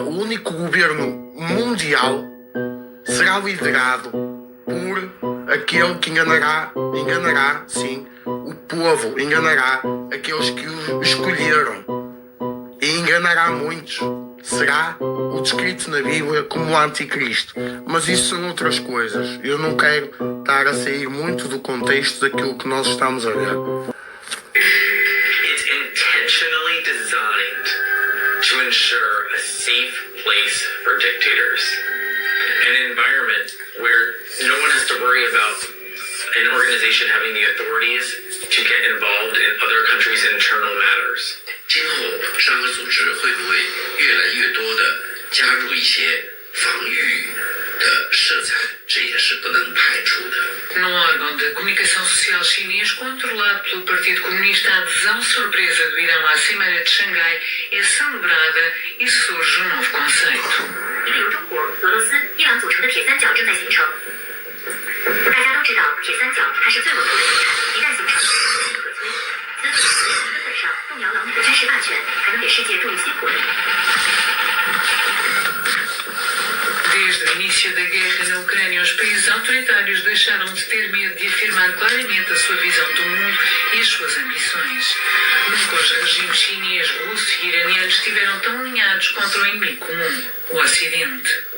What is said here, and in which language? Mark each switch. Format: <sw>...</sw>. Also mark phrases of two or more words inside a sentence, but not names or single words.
<pt>O único governo mundial será liderado por aquele que enganará, sim, o povo, enganará aqueles que o escolheram e enganará muitos. Será o descrito na Bíblia como o anticristo. Mas isso são outras coisas. Eu não quero estar a sair muito do contexto daquilo que nós estamos a ver.</pt> <en>It's intentionally designed to ensure a safe place for dictators. An environment where no one has to worry about an organization having the authorities to get involved in other countries' internal matters.</en> <zh>今后沙俄组织会不会越来越多的加入一些防御的色彩？这也是不能排除的。</zh> <pt>Num órgão de comunicação social chinês controlado pelo Partido Comunista, a adesão surpresa do Irão à Cimeira de Xangai é celebrada e surge um novo conceito.</pt> <zh>一个由中国、俄罗斯、伊朗组成的铁三角正在形成。大家都知道，铁三角它是最稳固的资产，一旦形成，不可摧。根本上动摇了美的军事霸权，还能给世界注入新活力。</zh> <pt>Desde o início da guerra na Ucrânia, os países autoritários deixaram de ter medo de afirmar claramente a sua visão do mundo e as suas ambições. Nunca os regimes chinês, russo e iraniano estiveram tão alinhados contra o inimigo comum, o Ocidente.</pt>